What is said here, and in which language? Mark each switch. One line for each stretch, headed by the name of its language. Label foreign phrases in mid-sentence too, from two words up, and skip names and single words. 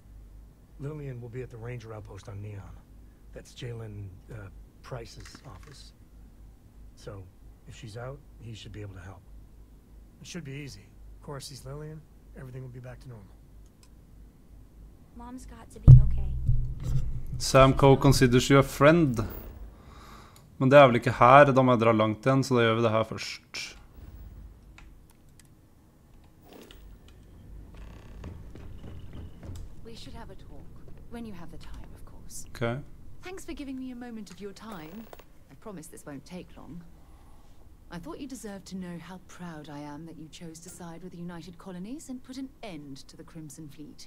English: Lillian will be at the Ranger outpost on Neon. That's Jalen Price's office. So, if she's out, he should be able to help. It should be easy. Cora sees Lillian, everything will be back to normal. Mom's got to be okay. Sam Coe considers you a friend.
Norwegian: Men det er vel ikke her, da må jeg dra langt igjen, så da gjør vi det her først.
English: We should have a talk, when you have the time, of course. Okay. Thanks for giving me a moment of your time. I promise this won't take long. I thought you deserved to know how proud I am that you chose to side with the United Colonies and put an end to the Crimson Fleet.